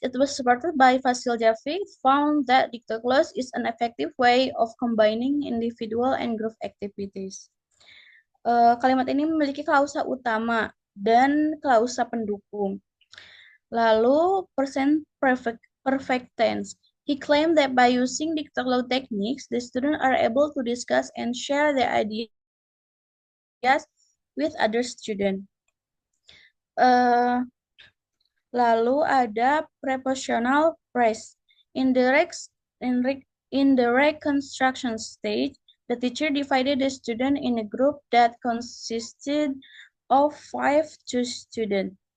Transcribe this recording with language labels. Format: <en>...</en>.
<en>It was supported by Fasil Jaffe, found that diktogloss is an effective way of combining individual and group activities.</en> <id>Kalimat ini memiliki klausa utama dan klausa pendukung. Lalu present perfect tense.</id> <en>He claimed that by using diktogloss techniques, the students are able to discuss and share their ideas with other students.</en> <id>Lalu ada</id> <en>prepositional phrase. In the reconstruction stage, the teacher divided the student in a group that consisted of 5 students.</en>